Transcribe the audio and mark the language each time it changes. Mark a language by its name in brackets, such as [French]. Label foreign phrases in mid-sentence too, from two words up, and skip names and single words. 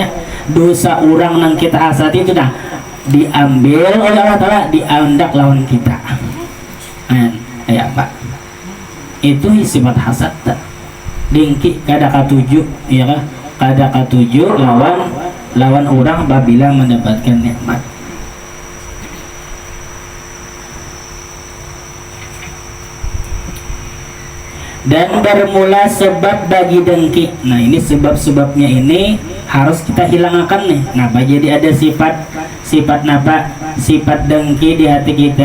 [Banjar] Dosa orang nang kita hasad itu nah diambil oleh Allah Ta'ala, diandak lawan kita. [Indonesian] Kayak apa? Itu sifat hasad. [Banjar] Dengki kada katuju, ya kan? Kada katuju lawan orang babila mendapatkan nikmat. [Indonesian] Dan bermula sebab bagi dengki. Nah ini sebab-sebabnya ini harus kita hilangkan nih. [Banjar] Napa jadi ada sifat napa? Sifat dengki di hati kita.